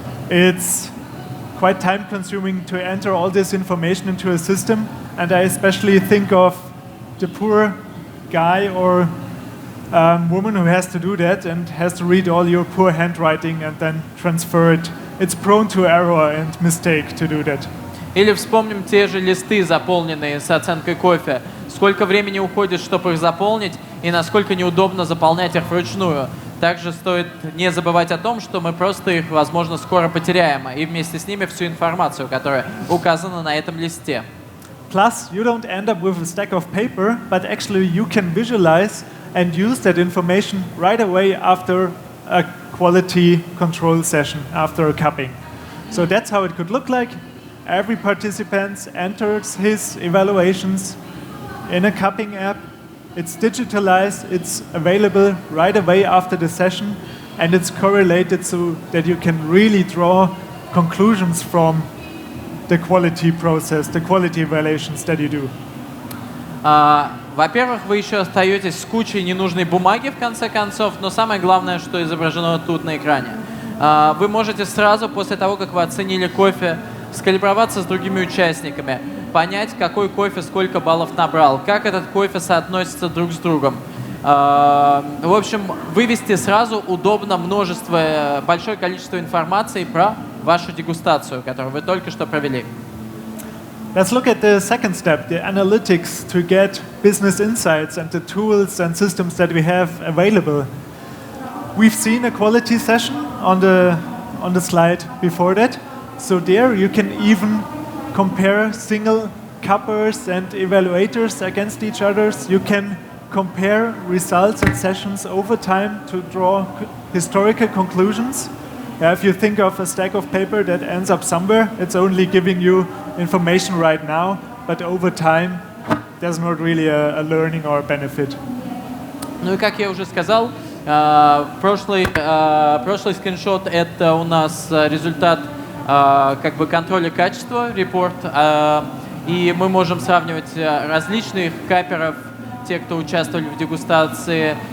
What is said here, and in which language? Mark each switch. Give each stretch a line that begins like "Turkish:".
English: It's quite time consuming to enter all this information into a system, and I especially think of the poor guy or woman who has to do that and has to read all your poor handwriting and then transfer it. It's prone to error and mistake to do that.
Russian: Или вспомним те же листы, заполненные с оценкой кофе. Сколько времени уходит, чтобы их заполнить, и насколько неудобно заполнять их вручную. Также стоит не забывать о том, что мы просто их, возможно, скоро потеряем, и вместе с ними всю информацию, которая указана на этом листе.
English: Plus, you don't end up with a stack of paper, but actually you can visualize and use that information right away after a quality control session, after a cupping. So that's how it could look like. Every participant enters his evaluations in a cupping app. It's digitalized, it's available right away after the session, and it's correlated so that you can really draw conclusions from the quality process, the quality evaluations that you do.
Russian: Во-первых, вы еще остаетесь с кучей ненужной бумаги, в конце концов, но самое главное, что изображено тут на экране. Вы можете сразу, после того, как вы оценили кофе, скалиброваться с другими участниками, понять, какой кофе сколько баллов набрал, как этот кофе соотносится друг с другом. В общем, вывести сразу удобно большое количество информации про вашу дегустацию, которую вы только что провели.
English: Let's look at the second step, the analytics to get business insights and the tools and systems that we have available. We've seen a quality session on the slide before that. So there you can even compare single cuppers and evaluators against each other. You can compare results and sessions over time to draw historical conclusions. If you think of a stack of paper that ends up somewhere, it's only giving you information right now, but over time there's not really a learning or a benefit.
Russian: Ну и как я уже сказал, прошлый скриншот — это у нас результат как бы контроля качества, репорт, и мы можем сравнивать различных каперов, те, кто участвовали в дегустации.